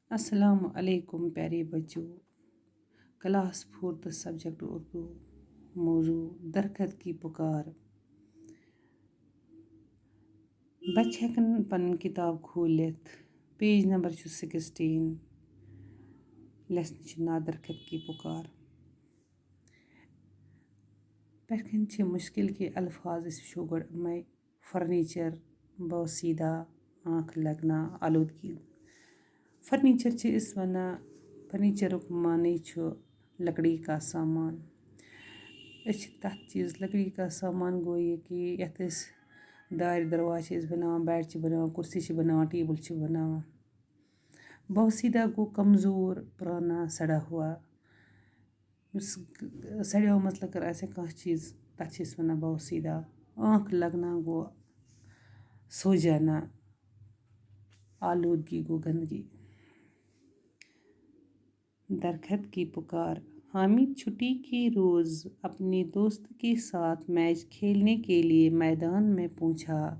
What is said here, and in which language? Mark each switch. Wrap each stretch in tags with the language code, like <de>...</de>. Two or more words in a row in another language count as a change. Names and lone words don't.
<ur>السلام علیکم پیارے بچوں. کلاس 4 سبجیکٹ اردو. موضوع درخت کی پکار.</ur> <ks>بچہ ہیکن پن کتاب کھولتھ.</ks> <en>page number</en> <ks>16. لیسن ناو درخت کی پکار. پٮ۪ٹھ کَنۍ چھِ</ks> <ur>مشکل کے الفاظ</ur> <ks>أسۍ وٕچھو گۄڈٕ یِمَے</ks> <ur>فرنیچر، بوسیدہ، آنکھ لگنا، آلودگی.</ur> <ks>فرنیچر چھِ أسۍ وَنان فرنیچرُک معنی چھُ</ks> <ur>لکڑی کا سامان.</ur> <ks>أسۍ چھِ تَتھ چیٖز</ks> <ur>لکڑی کا سامان</ur> <ks>گوٚو یہِ کہِ یَتھ أسۍ دارِ دروازٕ چھِ أسۍ بَناوان، بیٚڈ چھِ بَناوان، کُرسی چھِ بَناوان، ٹیبٕل چھِ بَناوان. بوسیدہ گوٚو</ks> <ur>کمزور، پرانا، سڑا ہوا.</ur> <ks>یُس سڑیومٕژ لٔکٕر آسہِ کانٛہہ چیٖز تَتھ چھِ أسۍ وَنان بوسیدہ.</ks> <ur>آنکھ لگنا</ur> <ks>گوٚو</ks> <ur>سو جانا.</ur> <ks>آلودگی گوٚو گندگی. درخت کی پکار.</ks> <ur>حامد چھٹی کے روز اپنے دوست کے ساتھ میچ کھیلنے کے لیے میدان میں پہنچا.</ur>